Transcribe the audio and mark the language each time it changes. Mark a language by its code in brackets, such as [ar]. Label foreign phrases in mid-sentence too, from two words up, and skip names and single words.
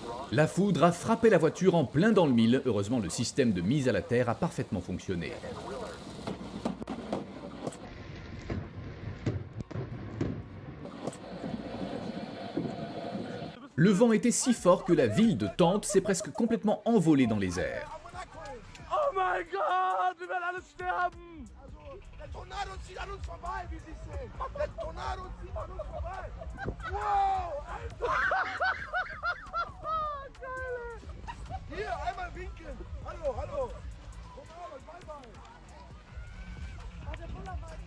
[fr] La foudre a frappé la voiture en plein dans le mille. Heureusement, le système de mise à la terre a parfaitement fonctionné. Le vent était si fort que la ville de Tente s'est presque complètement envolée dans les airs. [de] Oh mein Gott, wir werden alle sterben! Der Tornado zieht an uns vorbei, wie Sie sehen. Der Tornado zieht an uns vorbei. Wow, Alter! Geil! Hier, einmal winken. Hallo, hallo. Tornado, [en] bye bye.